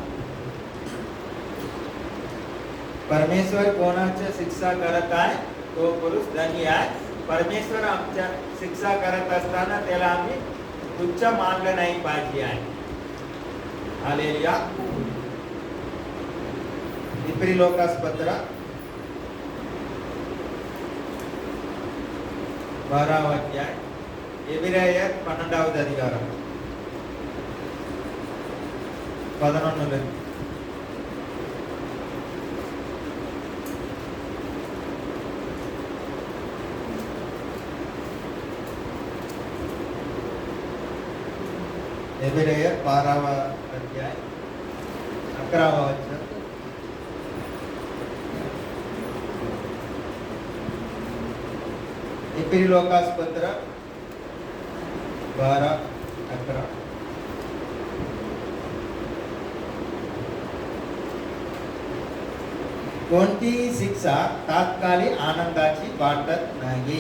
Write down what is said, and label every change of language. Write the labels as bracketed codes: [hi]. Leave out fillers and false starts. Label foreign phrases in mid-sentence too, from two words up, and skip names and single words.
[mr] परमेश्वर कोणाची शिक्षा करत आहे तो पुरुष धन्य आहे. परमेश्वर आमच्या शिक्षा करत असताना त्याला आम्ही तुच्छ मानलं नाही पाहिजे आहे. हालेलुया. इब्री लोकास पत्र [te] 12వ అధ్యాయం. ఎబ్రాయర్ 12వ అధికారం 11. ఎబ్రాయర్ 12వ అధ్యాయం 11వ వచనం. [mr] इब्री लोकास पत्र 12:11. कोणतीही शिक्षा तात्कालिक आनंदाची वाटत नाही.